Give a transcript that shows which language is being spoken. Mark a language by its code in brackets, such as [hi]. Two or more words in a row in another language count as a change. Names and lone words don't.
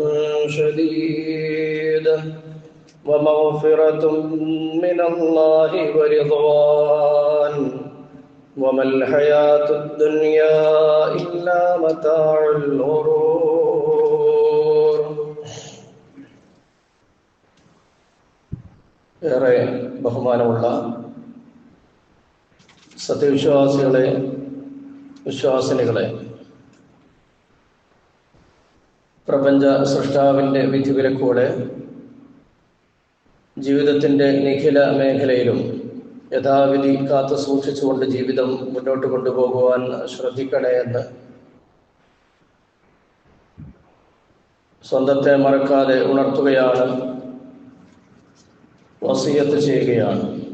[ar] شديد ومغفرة من الله ورضوان وما الحياة الدنيا إلا متاع الغرور [ml] ഏറെ ബഹുമാനമുള്ള സത്യവിശ്വാസികളെ, വിശ്വാസിനികളെ, പ്രപഞ്ച സൃഷ്ടാവിൻ്റെ വിധിവിലക്കോടെ ജീവിതത്തിൻ്റെ നിഖില മേഖലയിലും യഥാവിധി കാത്തു സൂക്ഷിച്ചുകൊണ്ട് ജീവിതം മുന്നോട്ട് കൊണ്ടുപോകുവാൻ ശ്രദ്ധിക്കണേ എന്ന് സ്വന്തത്തെ മറക്കാതെ ഉണർത്തുകയാണ്, വസിയത്ത് ചെയ്യുകയാണ്.